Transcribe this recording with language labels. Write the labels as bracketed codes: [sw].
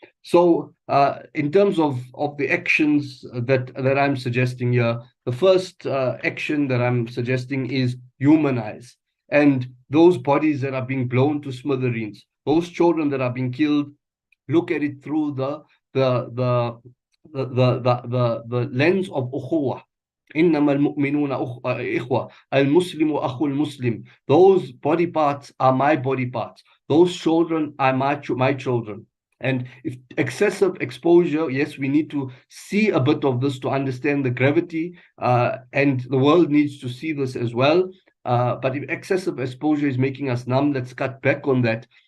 [en] So in terms of the actions that I'm suggesting here, the first action that I'm suggesting is humanize. And those bodies that are being blown to smithereens, those children that are being killed, look at it through the lens of ukhuwah. [ar] إنما المؤمنون إخوة المسلم أخو المسلم. [en] Those body parts are my body parts. Those children are my children. And if excessive exposure, yes, we need to see a bit of this to understand the gravity, and the world needs to see this as well. But if excessive exposure is making us numb, let's cut back on that.